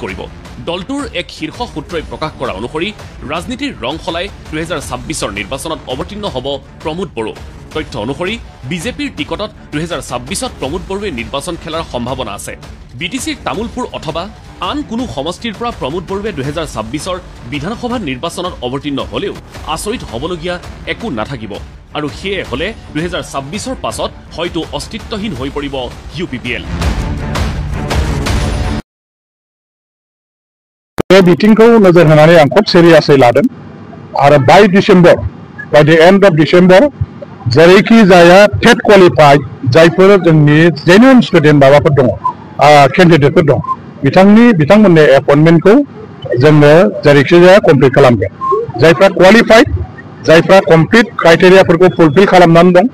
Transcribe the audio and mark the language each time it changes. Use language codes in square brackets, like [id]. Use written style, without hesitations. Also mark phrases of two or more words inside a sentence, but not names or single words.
[as] কৰিব দলটোৰ এক শীৰ্ষ সূত্ৰই প্ৰকাশ কৰা অনুসৰি ৰাজনীতিৰ ৰং সলাই 2026ৰ নিৰ্বাচনত অৱতীৰ্ণ হ'ব প্ৰমোদ বড়ো তথ্য অনুসৰি বিজেপিৰ টিকটত 2026ত প্ৰমোদ বড়োৱে নিৰ্বাচন খেলাৰ সম্ভাৱনা আছে বিটিচিৰ তামুলপুৰ অথবা আন কোনো সমষ্টিৰ পৰা প্ৰমোদ বড়োৱে 2026ৰ বিধানসভা নিৰ্বাচনত অৱতীৰ্ণ হ'লেও আচৰিত হ'বলগীয়া একো নাথাকিব আৰু সেয়ে হ'লে 2026ৰ পাছত হয়তো অস্তিত্বহীন হৈ পৰিব ইউপিপিএল [brx] बे बिथिंखौ नोजोर होनानै आं खोब सिरियासै लादों आरो [en] by December by the end of December [brx] जेरैखि जाया [en] TET qualified [brx] जायफोर जोंनि [en] genuine student [brx] माबाफोर दङ केन्डिडेटफोर दं बिथांमोननि एपइन्टमेन्टखौ जोङो जेरैखि जाया कमप्लिट खालामगोन जायफ्रा क्वालिफाइड जायफ्रा कमप्लिट क्राइटेरियाफोरखौ फुलफिल खालामनानै दं